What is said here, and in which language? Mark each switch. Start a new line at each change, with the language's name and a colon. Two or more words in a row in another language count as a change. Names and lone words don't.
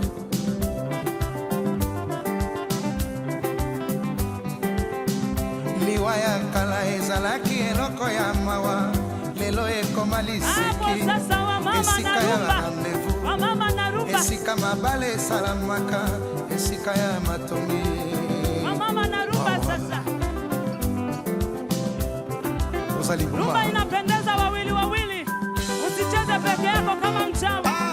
Lingala: liwa ya kala ezalaki eloko ya mawa lelo ekoma liseki esika ya rendez-vous esika mabale esalamaka esika ya matongi ozali
Swahili: rumba inapendeza wawili wawili usicheze peke yako kama mchawi